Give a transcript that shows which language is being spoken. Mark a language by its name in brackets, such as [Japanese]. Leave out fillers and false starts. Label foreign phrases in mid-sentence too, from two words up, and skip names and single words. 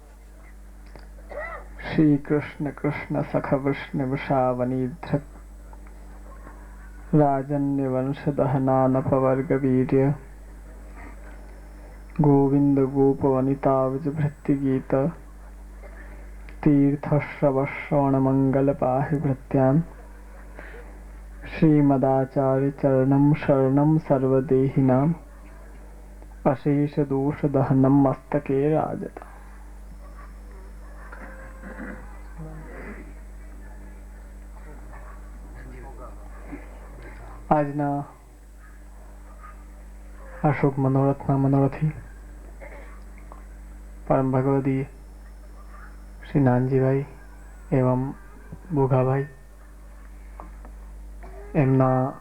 [Sanskrit] श्रीकृष्ण कृष्ण सख विष्णुवृषावनीधृक् राजन्यवंशदहनानपवर्गवीर्य गोविन्द गोपवनिताविजभृत्तिगीत तीर्थश्रवश्रवणमङ्गलपाहि भृत्यान् श्रीमदाचार्यचरणं शरणं सर्वदेहिनाम् अशेषदोषदहनं मस्तके राजता. [Gujarati] આજના આ શુભ મનોરથના મનોરથી પરમ ભગવદીય શ્રી નાનજીભાઈ એવં ભોગાભાઈ એમના